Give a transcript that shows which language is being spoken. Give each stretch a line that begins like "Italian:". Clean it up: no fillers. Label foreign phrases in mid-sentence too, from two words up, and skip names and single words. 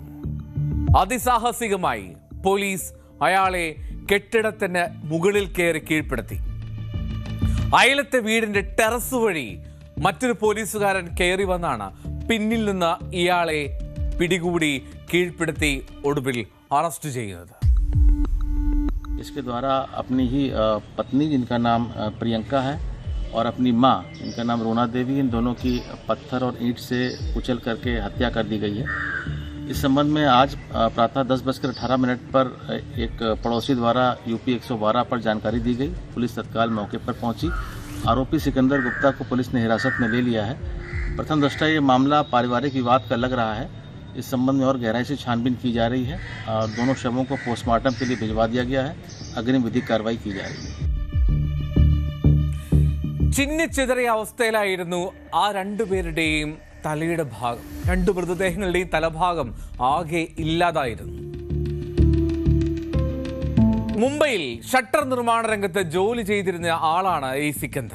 Malayalam: അതിസാഹസികമായി പോലീസ് അയാളെ കെട്ടിടത്തിന് മുകളിൽ കയറി കീഴ്പ്പെടുത്തി. അയലത്തെ വീടിന്റെ ടെറസ് വഴി മറ്റൊരു പോലീസുകാരൻ കയറി വന്നാണ് പിന്നിൽ നിന്ന് ഇയാളെ പിടികൂടി കീഴ്പ്പെടുത്തി ഒടുവിൽ അറസ്റ്റ് ചെയ്യുന്നത്.
Hindi: इसके द्वारा अपनी ही पत्नी जिनका नाम प्रियंका है और अपनी मां जिनका नाम रूना देवी, इन दोनों की पत्थर और ईंट से कुचल करके हत्या कर दी गई है। इस संबंध में आज प्रातः 10:18 पर एक पड़ोसी द्वारा यूपी 112 पर जानकारी दी गई। पुलिस तत्काल मौके पर पहुंची। आरोपी सिकंदर गुप्ता को पुलिस ने हिरासत में ले लिया है। प्रथम दृष्टया ये मामला पारिवारिक विवाद का लग रहा है। इस संबंध में और गहराई से छानबीन की जा रही है और दोनों शवों को पोस्टमार्टम के लिए भिजवा दिया गया है। अग्रिम विधिक कार्रवाई की जा रही है.
Malayalam: ചിന്നിച്ചിതറിയ അവസ്ഥയിലായിരുന്നു ആ രണ്ടുപേരുടെയും തലയുടെ ഭാഗം. രണ്ടു മൃതദേഹങ്ങളുടെയും തലഭാഗം ആകെ ഇല്ലാതായിരുന്നു. മുംബൈയിൽ ഷട്ടർ നിർമ്മാണ രംഗത്ത് ജോലി ചെയ്തിരുന്ന ആളാണ് ഈ സിക്കന്ദർ.